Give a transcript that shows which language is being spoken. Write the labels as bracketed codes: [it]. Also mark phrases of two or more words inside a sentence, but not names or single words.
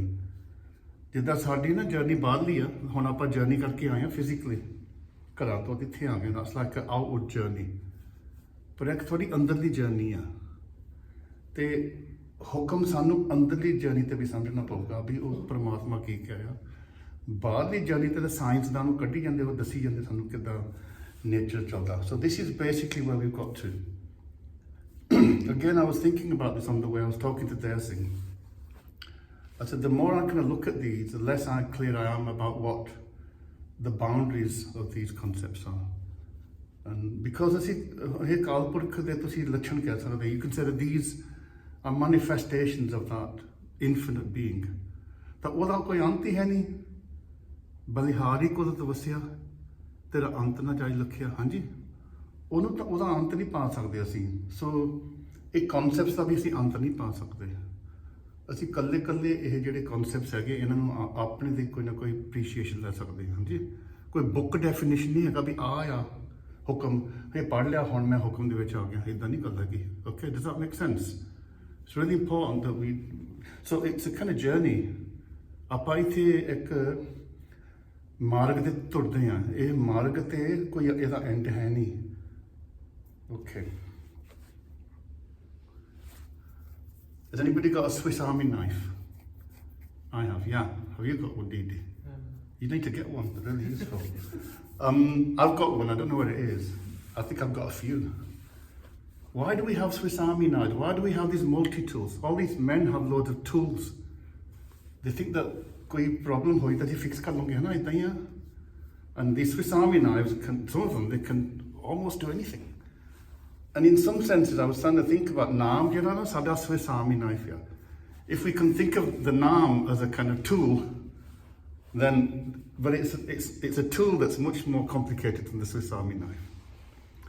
[pa] ਜਿੱਦਾਂ ਸਾਡੀ ਨਾ ਜਰਨੀ ਬਾਹਰਲੀ ਆ, ਹੁਣ ਆਪਾਂ ਜਰਨੀ ਕਰਕੇ ਆਏ ਆ ਫਿਜ਼ੀਕਲੀ, ਘਰਾਂ ਤੋਂ ਇੱਥੇ ਆ ਗਏ, [en] that's like outward journey, [pa] ਪਰ ਇੱਕ ਥੋੜੀ ਅੰਦਰਲੀ ਜਰਨੀ ਆ। ਤੇ ਹੁਕਮ ਸਾਨੂੰ ਅੰਦਰਲੀ ਜਰਨੀ ਤੇ ਵੀ ਸਮਝਣਾ ਪਊਗਾ ਵੀ ਉਹ ਪਰਮਾਤਮਾ ਕੀ ਕਹਿ ਰਿਹਾ। ਬਾਹਰਲੀ ਜਰਨੀ ਤੇ ਤਾਂ ਸਾਇੰਸਦਾਨ ਨੂੰ ਕੱਢੀ ਜਾਂਦੇ, ਉਹ ਦੱਸੀ ਜਾਂਦੇ ਸਾਨੂੰ ਕਿੱਦਾਂ ਨੇਚਰ ਚੱਲਦਾ। [en] so this is basically where we got to. Again, I was thinking about this on the way. I was talking to Darsing. I said, the more I kind of look at these, the less clear I am about what the boundaries of these concepts are. And because you can say that these are manifestations of that infinite being. [pa] ਤਾਂ ਉਹਦਾ ਕੋਈ ਅੰਤ ਹੀ ਹੈ ਨਹੀਂ, ਬਲਿਹਾਰੀ ਕੋਲ ਤਵੱਸਿਆ ਤੇਰਾ ਅੰਤ ਨਾ ਜਾਈ ਲਖਿਆ, ਹਾਂਜੀ, ਉਹਨੂੰ ਤਾਂ ਉਹਦਾ ਅੰਤ ਨਹੀਂ ਪਾ ਸਕਦੇ ਅਸੀਂ। ਸੋ ਇਹ ਕਨਸੈਪਟਸ ਦਾ ਵੀ ਅਸੀਂ ਅੰਤ ਨਹੀਂ ਪਾ ਸਕਦੇ। ਅਸੀਂ ਕੱਲੇ ਕੱਲੇ ਇਹ ਜਿਹੜੇ ਕਨਸੈਪਟਸ ਹੈਗੇ, ਇਹਨਾਂ ਨੂੰ ਆਪਣੇ ਦੇ ਕੋਈ ਨਾ ਕੋਈ ਅਪਰੀਸ਼ੀਏਸ਼ਨ ਲੈ ਸਕਦੇ ਹਾਂ, ਹਾਂਜੀ। ਕੋਈ [en] book definition [pa] ਨਹੀਂ ਹੈਗਾ ਵੀ ਆ ਹੁਕਮ ਇਹ ਪੜ੍ਹ ਲਿਆ, ਹੁਣ ਮੈਂ ਹੁਕਮ ਦੇ ਵਿੱਚ ਆ ਗਿਆ, ਇੱਦਾਂ ਨਹੀਂ ਗੱਲ ਹੈਗੀ। [en] okay, does that make sense? it's really important that we, so it's a kind of journey. [pa] ਆਪਾਂ ਇੱਥੇ ਇੱਕ ਮਾਰਗ ਤੇ ਤੁਰਦੇ ਹਾਂ, ਇਹ ਮਾਰਗ ਤੇ ਕੋਈ ਇਹਦਾ ਐਂਡ ਹੈ ਨਹੀਂ। [en] Okay. Has anybody got a Swiss Army knife? I have, yeah. Have you got one, Didi? You need to get one, they're really useful. I've got one, I don't know what it is. I think I've got a few. Why do we have Swiss Army knives? Why do we have these multi-tools? All these men have loads of tools. They think that [pa] koi problem hoi [en] that you fix [pa] ਕਰ ਲਾਂਗੇ, ਹੈ ਨਾ, ਇੱਦਾਂ ਹੀ ਹੈ. [en] And these Swiss Army knives, some of them, they can almost do anything. And in some senses, I was trying to think about Naam, you know, sada Swiss Army knife here. If we can think of the Naam as a kind of tool, then, but it's a tool that's much more complicated than the Swiss Army knife.